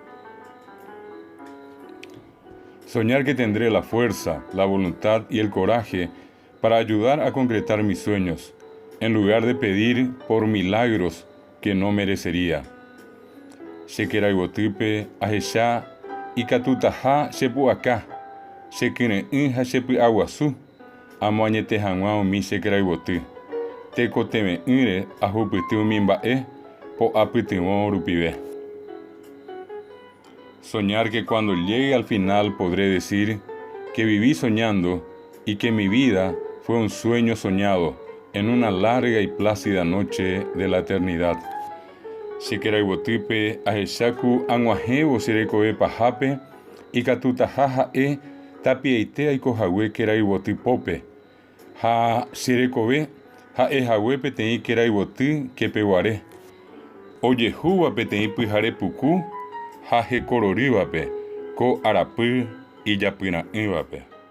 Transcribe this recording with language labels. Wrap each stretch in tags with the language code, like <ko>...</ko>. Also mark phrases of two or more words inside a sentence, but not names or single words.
<es>Soñar que tendré la fuerza, la voluntad y el coraje para ayudar a concretar mis sueños, en lugar de pedir por milagros que no merecería.</es> <gn>Shekeraibotipe ajesá ikatutaha shepuaka, shekire'y ha chepy'aguasu, amoañete hag̃ua umi shekeraiboty, tekoteme'ỹre ahupyty umi mba'e po'apytyvõ rupive.</gn> <es>Soñar que cuando llegue al final podré decir que viví soñando y que mi vida fue un sueño soñado en una larga y plácida noche de la eternidad.</es> <gn>Shekeraibotipe ahechaku aguahévo cherekove pahápe ikatutaha ha'e tapieite aikohague keraibotypópe, ha cherekove ha'ehague peteĩ keraiboty kepeguare, ojehúva peteĩ pyhare puku ha hekororývape ko arapy ijapyra'ỹvape.</gn>